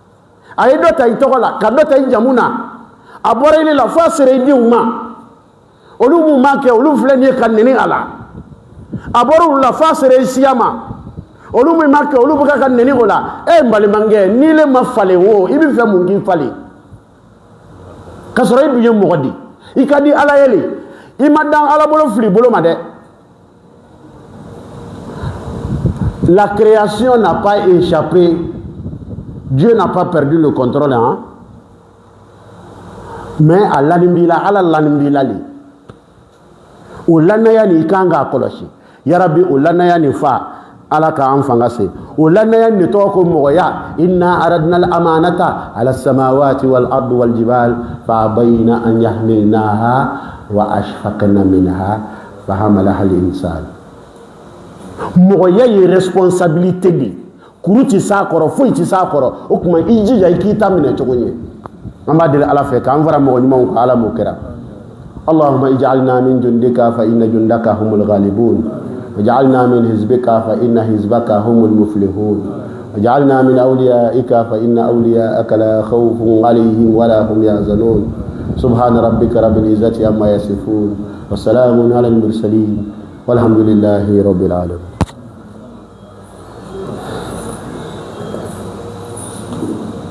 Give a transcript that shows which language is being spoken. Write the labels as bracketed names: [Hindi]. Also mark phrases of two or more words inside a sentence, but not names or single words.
[Bambara] ye dɔ ta I tɔgɔ la ka dɔ ta I jamu na a bɔra I la fo a sera I denw ma olu mun b'a kɛ olu filɛ nin ye ka nɛni a la a bɔra olu la fo a sera I siya ma olu mun b'a kɛ olu bɛ ka nɛni o la e n balimakɛ n'i le ma falen o I bɛ fɛ mun k'i falen ka sɔrɔ I dun ye mɔgɔ di I ka di Ala ye le I ma dan Ala bolo fili bolo ma dɛ [French] la création n'a pas échappé Dieu n'a pas perdu le contrôle hein [Bambara] mais a lanimbila Ala lanimbila le o lanaya ni kan ka kɔlɔsi [Arabic] يا رب [Bambara] o lanaya ni fa Ala ka an fanga se o lanaya ni tɔgɔ ko mɔgɔya [Arabic] إنا عرضنا الأمانة على السماوات والأرض والجبال فأبين أن يحملنها وأشفقن منها ف حملها الإنسان [Bambara] mɔgɔya ye responsabilité de kuru ti sa kɔrɔ foyi ti sa kɔrɔ o kuma I jija I k'i ta minɛ cogo ɲɛ an b'a deli Ala fɛ k'an fara mɔgɔ ɲumanw kan Ala m'o kɛra [Arabic] اللهم اجعلنا من جندك فإن جندك هم الغالبون وجعلنا من حزبك فإن حزبك هم المفلحون وجعلنا من أوليائك فإن أولياءك لا خوف عليهم ولا هم يحزنون سبحان ربك رب العزة عما يصفون والسلام على المرسلين والحمد لله رب العالمين